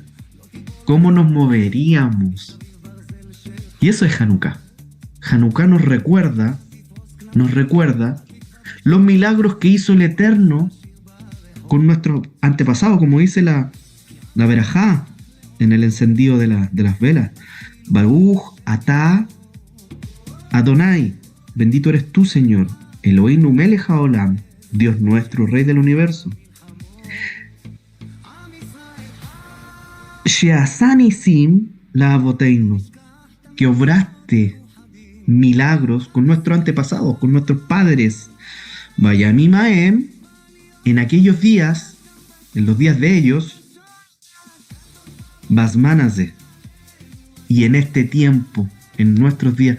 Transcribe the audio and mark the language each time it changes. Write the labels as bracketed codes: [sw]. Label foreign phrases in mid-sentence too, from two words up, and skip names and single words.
[es] ¿Cómo nos moveríamos? Y eso es Hanukkah. Hanukkah nos recuerda los milagros que hizo el Eterno con nuestros antepasados, como dice la Berajá en el encendido de las velas. [he] ברוך אתה אדוני, [es] bendito eres tú, Señor, [he] אלהינו מלך העולם, [es] Dios nuestro, Rey del universo. [he] שעשה נסים לאבותינו, [es] que obraste milagros con nuestros antepasados, con nuestros padres. [he] בימים ההם, [es] en aquellos días, en los días de ellos, Basmanaze, y en este tiempo, en nuestros días.